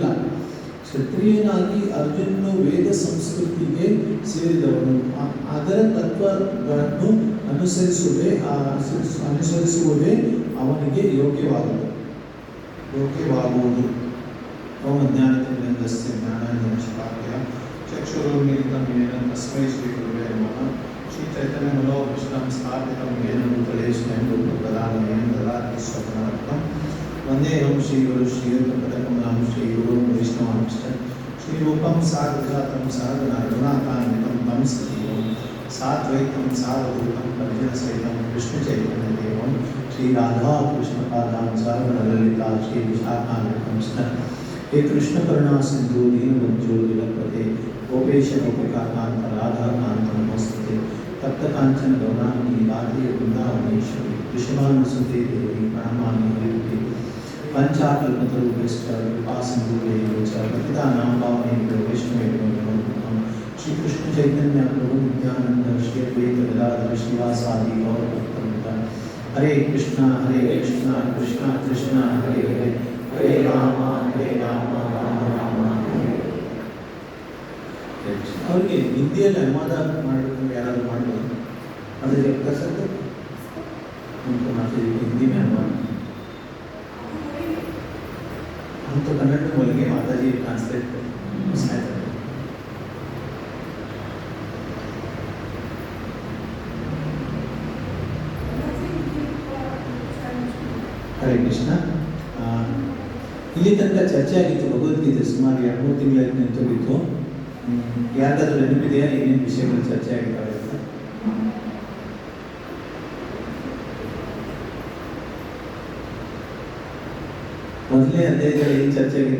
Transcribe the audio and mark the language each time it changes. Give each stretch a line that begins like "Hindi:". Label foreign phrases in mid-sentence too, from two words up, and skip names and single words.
Kannada: ಕ್ಷತ್ರಿಯನಾಗಿ ಅರ್ಜುನನು ವೇದ ಸಂಸ್ಕೃತಿಗೆ ಸೇರಿದವನು. ಅದರ ತತ್ವಗಳನ್ನು ಅನುಸರಿಸುವುದೇ ಅವನಿಗೆ ಯೋಗ್ಯವಾಗುವುದು.
Sanskrit: ಜ್ಞಾನತಿಮಿರಸ್ಯ ಜ್ಞಾನಾಂಜನಶಲಾಕಯ ಚಕ್ಷುರುನ್ಮಿಲಿತಂ ಯೇನ ತಸ್ಮೈ ಶ್ರೀಗುರುವೇ ನಮಃ. ಶ್ರೀಚೈತನ್ಯಮನೋಭೀಷ್ಟಂ ಸ್ಥಾಪಿತಂ ಯೇನ ಭೂತಲೆ ಸ್ವಯಂ ರೂಪಕದಾಮಯೇನ ದದಾತಿ ಸ್ವಪ್ನಾರ್ಥಂ. ವಂದೇಹಂ ಶ್ರೀಗುರು ಶ್ರೀಯುತಪದಕಮಲಂ ಶ್ರೀಗುರು ವೈಷ್ಣವಾಂಶ್ಚ ಶ್ರೀರೂಪಂ ಸಾಗ್ರಜಾತಂ ಸಹಗಣ ರಘುನಾಥಾನ್ವಿತಂ तं ಸಜೀವಂ ಸಾದ್ವೈತಂ ಸಾವಧೂತಂ ಪರಿಜನಸಹಿತಂ ಕೃಷ್ಣಚೈತನ್ಯದೇವಂ ಶ್ರೀರಾಧಾಕೃಷ್ಣಪಾದಾಂ ಸಹಗಣ ಲಲಿತಾ ಶ್ರೀ ವಿಶಾಖಾನ್ವಿತಂಶ್ಚ. हे कृष्ण करुणा सिंधु दीनबंधु जगत्पते गोपेश गोपिकाकांत राधाकांत नमोस्तुते. तप्त कांचन गौरांगी राधे वृंदावनेश्वरी वृषभानुसुते देवी प्रणमामि हरिप्रिये. पंचाकल्पतरुभ्यश्च कृपासिन्धुभ्येव च पतितानां पावनेभ्यो वैष्णवेभ्यो नमो नमः. श्री कृष्ण चैतन्य प्रभु नित्यानंद श्री अद्वैत गदाधर श्रीवासादि गौरभक्तवृंद. हरे कृष्णा कृष्णा कृष्णा हरे हरे हरे राम राम राम हरे.
Kannada: ಅವ್ರಿಗೆ ಹಿಂದಿಯಲ್ಲಿ ಅನುವಾದ ಮಾಡಬೇಕು ಯಾರಾದರೂ ಮಾಡ್ಬೋದು. ಅದಕ್ಕೆ ಕಸದ್ದು
Hindi: उनको माता जी को हिंदी में अनुवाद हम तो कन्नड़ में बोलेंगे, माता जी ट्रांसलेट सहायता करें.
Sanskrit: हरे कृष्ण.
Kannada: ಇಲ್ಲಿ ತನಕ ಚರ್ಚೆ ಆಗಿತ್ತು ಭಗವದ್ಗೀತೆ. ಸುಮಾರು 2-3 ತಿಂಗಳ ನಿಂತೋಗಿತ್ತು. ಯಾರಿಗಾದ್ರೂ ನೆನಪಿದೆಯಾ ಏನೇನು ವಿಷಯಗಳು ಚರ್ಚೆ ಆಗಿದ್ದಾವೆ ಅಂತ? ಮೊದಲನೇ ಅಧ್ಯಾಯದಲ್ಲಿ ಏನು ಚರ್ಚೆ ಆಗಿತ್ತು?